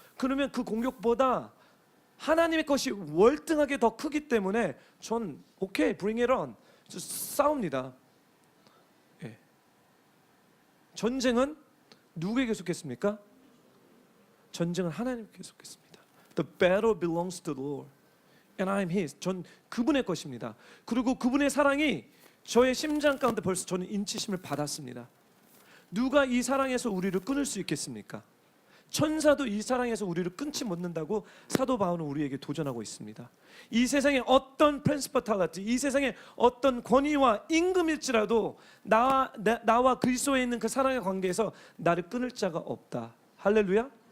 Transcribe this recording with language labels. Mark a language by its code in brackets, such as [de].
[ko] 그러면 그 공격보다 하나님의 것이 월등하게 더 크기 때문에 전 오케이, [en] bring it on, [ko] 싸웁니다. 예. 전쟁은 누구에게 속했습니까? 전쟁은 하나님께 속했습니다. [en] The battle belongs to the Lord, and I am His. [ko] 전 그분의 것입니다. 그리고 그분의 사랑이 저의 심장 가운데 벌써 저는 인치심을 받았습니다. 누가 이 사랑에서 우리를 끊을 수 있겠습니까? 천사도 이 사랑에서 우리를 끊지 못는다고 사도 바울은 우리에게 도전하고 있습니다. 이 세상에 어떤 프린시퍼탈리티, 이 세상에 어떤 권위와 임금일지라도 나와 그리스도에 있는 그 사랑의 관계에서 나를 끊을 자가 없다. 할렐루야.